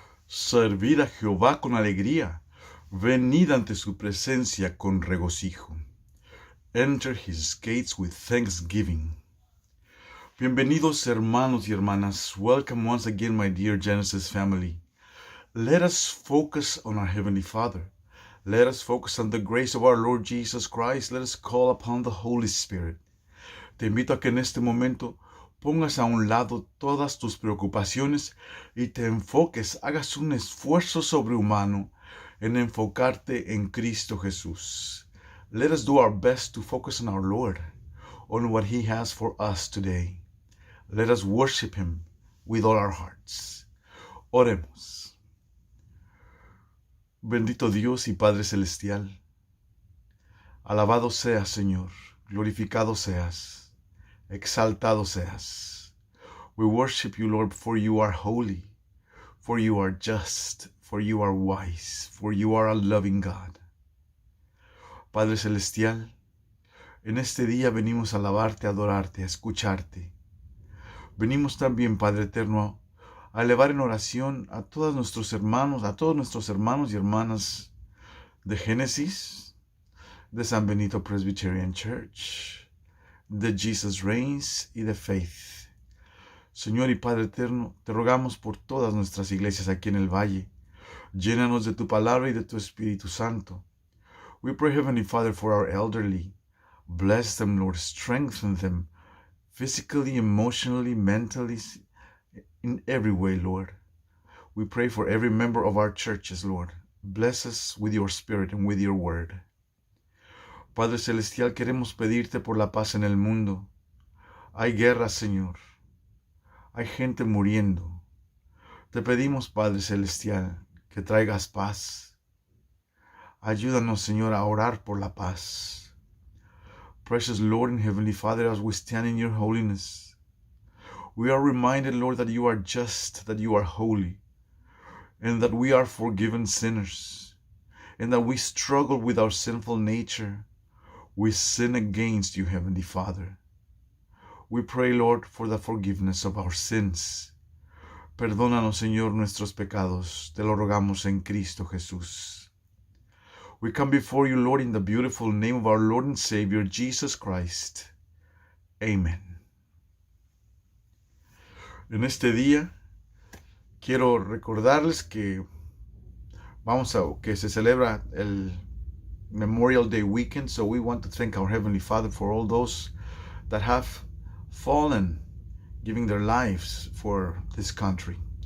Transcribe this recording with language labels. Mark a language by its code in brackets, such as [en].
[es] Servid a Jehová con alegría, venid ante su presencia con regocijo. [en] Enter his gates with thanksgiving. [es] Bienvenidos hermanos y hermanas. [en] Welcome once again, my dear Genesis family. Let us focus on our Heavenly Father. Let us focus on the grace of our Lord Jesus Christ. Let us call upon the Holy Spirit. [es] Te invito a que en este momento pongas a un lado todas tus preocupaciones y te enfoques, hagas un esfuerzo sobrehumano en enfocarte en Cristo Jesús. [en] Let us do our best to focus on our Lord, on what He has for us today. Let us worship Him with all our hearts. [es] Oremos. Bendito Dios y Padre Celestial, alabado seas, Señor, glorificado seas, exaltado seas. [en] We worship you, Lord, for you are holy, for you are just, for you are wise, for you are a loving God. [es] Padre Celestial, en este día venimos a alabarte, a adorarte, a escucharte. Venimos también, Padre Eterno, a elevar en oración a todos nuestros hermanos y hermanas de Génesis, de San Benito Presbyterian Church, de Jesus Reigns y de Faith. Señor y Padre Eterno, te rogamos por todas nuestras iglesias aquí en el Valle. Llénanos de tu palabra y de tu Espíritu Santo. [en] We pray, Heavenly Father, for our elderly. Bless them, Lord. Strengthen them physically, emotionally, mentally, in every way, Lord. We pray for every member of our churches, Lord. Bless us with your Spirit and with your word. [es] Padre Celestial, queremos pedirte por la paz en el mundo. Hay guerra, Señor. Hay gente muriendo. Te pedimos, Padre Celestial, que traigas paz. Ayúdanos, Señor, a orar por la paz. [en] Precious Lord and Heavenly Father, as we stand in your holiness, we are reminded, Lord, that you are just, that you are holy, and that we are forgiven sinners, and that we struggle with our sinful nature. We sin against you, Heavenly Father. We pray, Lord, for the forgiveness of our sins. [es] Perdónanos, Señor, nuestros pecados. Te lo rogamos en Cristo Jesús. [en] We come before you, Lord, in the beautiful name of our Lord and Savior, Jesus Christ. Amen. [es] En este día, quiero recordarles que que se celebra el Memorial Day weekend, [en] so we want to thank our Heavenly Father for all those that have fallen, giving their lives for this country.